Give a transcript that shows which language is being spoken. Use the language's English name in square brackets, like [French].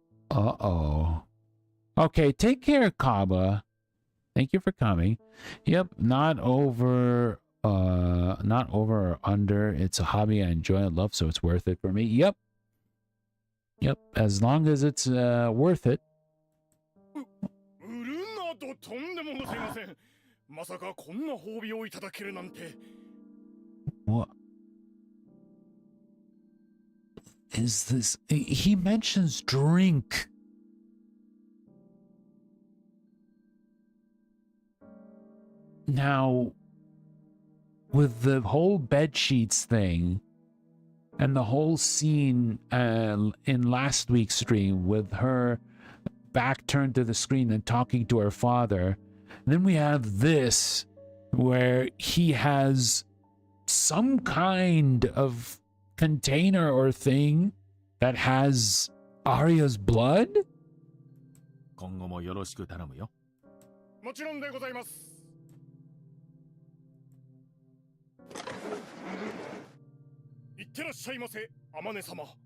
[English] Uh-oh. Okay, take care, Kaba. Thank you for coming. Yep, not over or under. It's a hobby I enjoy and love, so it's worth it for me. Yep. Yep, as long as it's worth it. [Japanese] 売るなどとんでもございません。まさかこんな褒美をいただけるなんて。 [English] What is this? He mentions drink. Now, with the whole bed sheets thing and the whole scene in last week's stream with her back turned to the screen and talking to her father, then we have this where he has some kind of container or thing that has Arya's blood? [Japanese] 今後もよろしく頼むよ。もちろんでございます。いってらっしゃいませ、天音様。